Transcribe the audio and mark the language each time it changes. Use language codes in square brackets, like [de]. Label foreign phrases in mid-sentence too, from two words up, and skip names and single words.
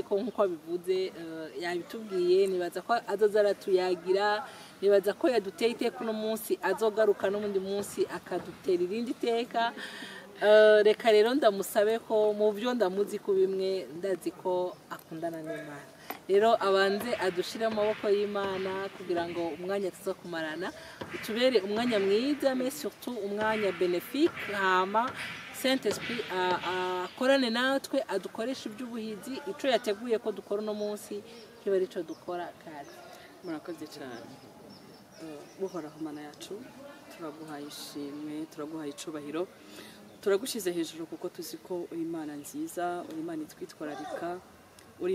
[rn] ko nkuko bivuze yabitubwiye nibaza ko azoza aratuyagira nibaza ko yaduteye iteka uno munsi azogaruka n'undi munsi akadutera irindi teka reka rero ndamusabe ko mu byo ndamuzi ko bimwe ndazi ko akundana n'Imana rero abanze adushire amaboko y'Imana kugira ngo umwanya tuzo kumarana utubere umwanya mwiza [fr] mais surtout [rn] umwanya bénéfique hama Saint-Esprit akorane natwe adukoresha iby'ubuhizi ico yateguye ko dukora no munsi kiba arico dukora kandi murakoze cyane buhoraho Mana yacu turaguhaye ishimwe turaguhaye icubahiro turagushize hejuru kuko tuzi ko uri Imana nziza uri Imana itwitwararika uri